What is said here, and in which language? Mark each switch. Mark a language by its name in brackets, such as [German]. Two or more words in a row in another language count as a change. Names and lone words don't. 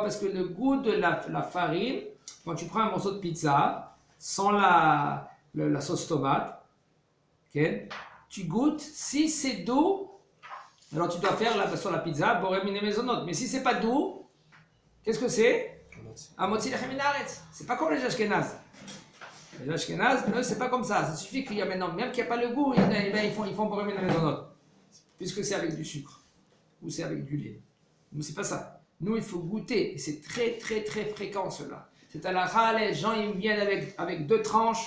[French] Parce que le goût de la farine, quand tu prends un morceau de pizza, sans la sauce tomate, okay, tu goûtes, si c'est doux, alors tu dois faire sur la pizza, [Hebrew] בורא מיני מזונות. [French] Mais si c'est pas doux, qu'est-ce que c'est? [Hebrew] המוציא לחם מן הארץ. [French] C'est pas comme les Ashkénazes. Les Ashkénazes, c'est pas comme ça. Ça suffit qu'il y a maintenant, même qu'il n'y a pas le goût, ils font [Hebrew] בורא מיני מזונות. [French] Puisque c'est avec du sucre. Ou c'est avec du lait. Nous, c'est pas ça. Nous, il faut goûter. Et c'est très, très, très fréquent, cela. C'est à la râle, les gens, ils viennent avec 2 tranches.